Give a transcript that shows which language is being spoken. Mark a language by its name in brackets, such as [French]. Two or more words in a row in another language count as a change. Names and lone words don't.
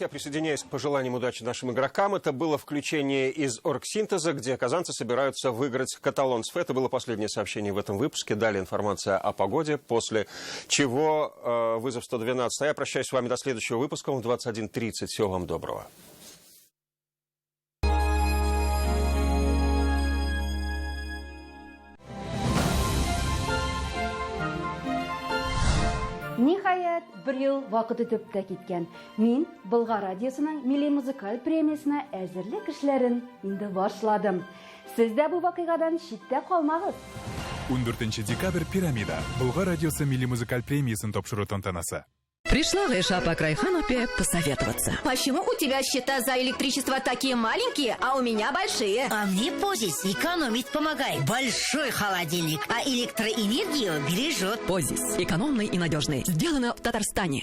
[Russian] Я присоединяюсь к пожеланиям удачи нашим игрокам. Это было включение из Оргсинтеза, где казанцы собираются выиграть каталонцев. Это было последнее сообщение в этом выпуске. Далее информация о погоде, после чего вызов 112. А я прощаюсь с вами до следующего выпуска в 21:30. Всего вам доброго. [Tatar] Ниһаят, bir ел вакыт үтеп тә киткән. Мин Болгар радиосының милли музыкаль премиясына әзерлек эшләрен инде башладым. Сез дә бу вакыйгадан читтә калмагыз. 14 декабрь Пирамида. Болгар радиосы милли музыкаль премиясын тапшыру тантанасы. [Russian] Пришла Гайша по Крайханупе посоветоваться. Почему у тебя счета за электричество такие маленькие, а у меня большие? А мне Позис экономить помогает. Большой холодильник, а электроэнергию бережет. Позис. Экономный и надежный. Сделано в Татарстане.